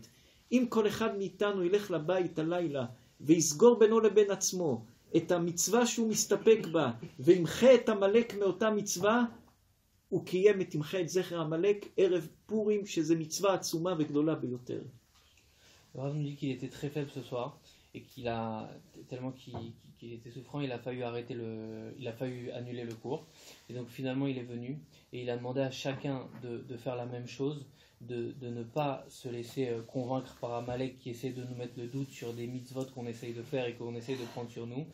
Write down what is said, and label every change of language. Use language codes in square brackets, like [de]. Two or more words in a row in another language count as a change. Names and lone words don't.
[he] אם כל אחד מאיתנו ילך לבית הלילה ויסגור בינו לבין עצמו את המצווה שהוא מסתפק בה, וימחה את עמלק מאותה מצווה, הוא קיים את תמחה את זכר עמלק ערב פורים, שזה מצווה עצומה וגדולה ביותר. [fr] Le Rav nous dit qu'il était très faible ce soir et tellement qu'il était souffrant, il a fallu annuler le cours. Et donc finalement il est venu et il a demandé à chacun de faire la même chose, de ne pas se laisser convaincre par Amalek qui essaie de nous mettre le doute sur des mitzvot qu'on essaye de faire et qu'on essaye de prendre sur nous.